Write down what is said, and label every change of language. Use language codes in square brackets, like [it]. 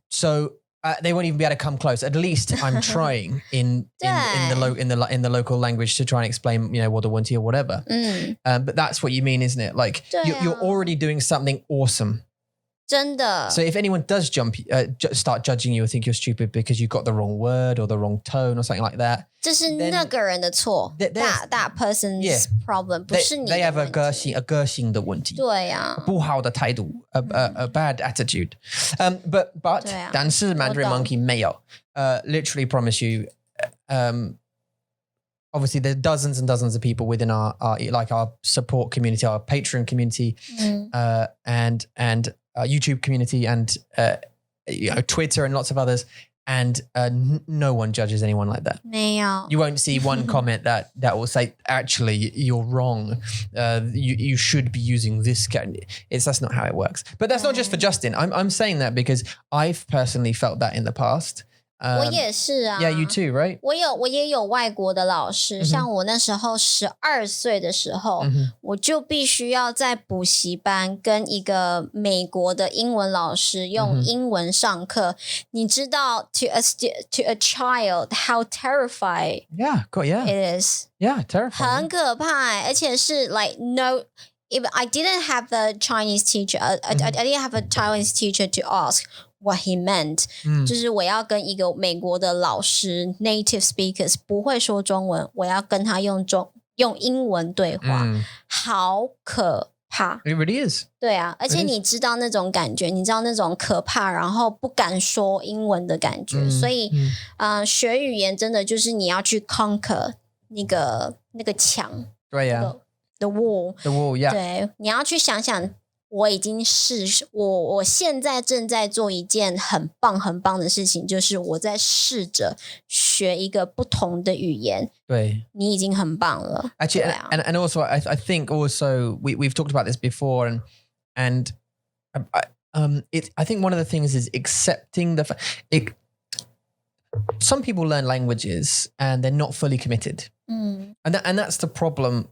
[en] So they won't even be able to come close. At least I'm trying in the local language to try and explain, you know, what the one or whatever. But that's what you mean, isn't it? Like you're already doing something awesome. [zh] 真的 [en] So if anyone does start judging you or think you're stupid because you got the wrong word or the wrong tone or something like that, [zh] 这是那个人的错 [en] that person's problem [zh] 不是你的 [en] they have [zh] 问题 a 个性的问题，对啊不好的态度 [en] a bad attitude. But [zh] 但是 [en] Mandarin Monkey [zh] 没有 [en] literally promise you obviously there's dozens and dozens of people within our support community, our Patreon community, and YouTube community, and you know, Twitter and lots of others, and no one judges anyone like that. [zh] 没有 [en] You won't see one comment that will say, actually, you're wrong. You should be using this. That's not how it works. But that's not just for Justin. I'm saying that because I've personally felt that in the past. [zh] 我也是啊 [en] Yeah, you too, right? [zh] 我也有外国的老师像我那时候12岁的时候我就必须要在补习班跟一个美国的英文老师用英文上课你知道 [en] to a child how terrified it is Yeah, terrifying. [zh] 很可怕而且是 [en] like no if I didn't have the Chinese teacher I didn't have a Taiwanese teacher to ask what he meant [zh] 就是我要跟一个美国的老师 [en] native speakers [zh] 不会说中文我要跟他用英文对话好可怕 [en] It really is. [zh] 对啊而且你知道那种感觉你知道那种可怕然后不敢说英文的感觉所以学语言真的就是你要去 conquer 那个墙对呀 [en] The wall, yeah. [zh] 对，你要去想想，我现在正在做一件很棒的事情，就是我在试着学一个不同的语言。对，你已经很棒了。 [en] Actually, and also I think also we've talked about this before, and I think one of the things is accepting the fact. Some people learn languages and they're not fully committed. And that's the problem.